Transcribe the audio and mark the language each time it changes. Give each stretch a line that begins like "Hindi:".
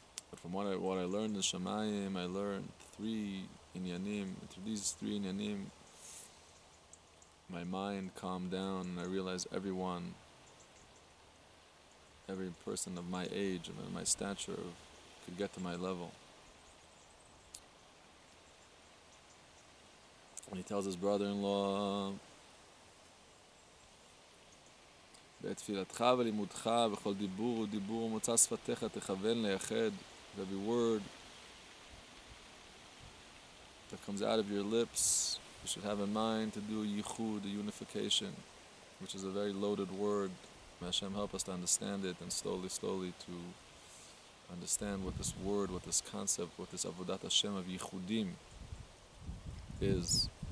English: But from what I learned in Shamayim, I learned three inyanim. And through these three inyanim, my mind calmed down and I realized every person of my age and my stature could get to my level. And he tells his brother-in-law,
Hebrew: בתפילתך ולימודך וכל דיבור ודיבור ומוצא שפתיך תכוון לייחד.
English: Every word that comes out of your lips, you should have in mind to do yichud, the unification, which is a very loaded word. May Hashem help us to understand it and slowly to understand what this word, what this concept, what this Avodat Hashem of yichudim is.